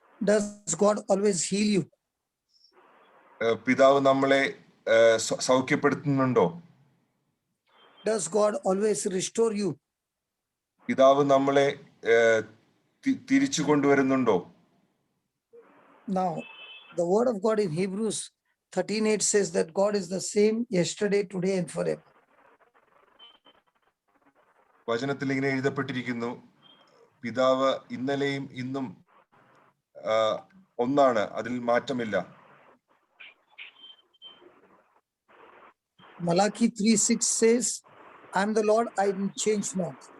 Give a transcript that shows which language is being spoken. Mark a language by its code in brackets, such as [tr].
[en] Does God always heal you? [ml] പിതാവ് നമ്മളെ സൗഖ്യപ്പെടുത്തുന്നുണ്ടോ? [en] Does God always restore you? [ml] പിതാവ് നമ്മളെ തിരിച്ചു കൊണ്ടുവരുന്നുണ്ടോ? [en] Now, the word of God in Hebrews 13:8 says that God is the same yesterday, today, and forever. [ml] വചനത്തിൽ ഇങ്ങനെ എഴുതപ്പെട്ടിരിക്കുന്നു, പിതാവ് ഇന്നലെയും ഇന്നും ഒന്നാണ്, അതിൽ മാറ്റമില്ല. [en] Malachi 3:6 says, I am the Lord, I change not.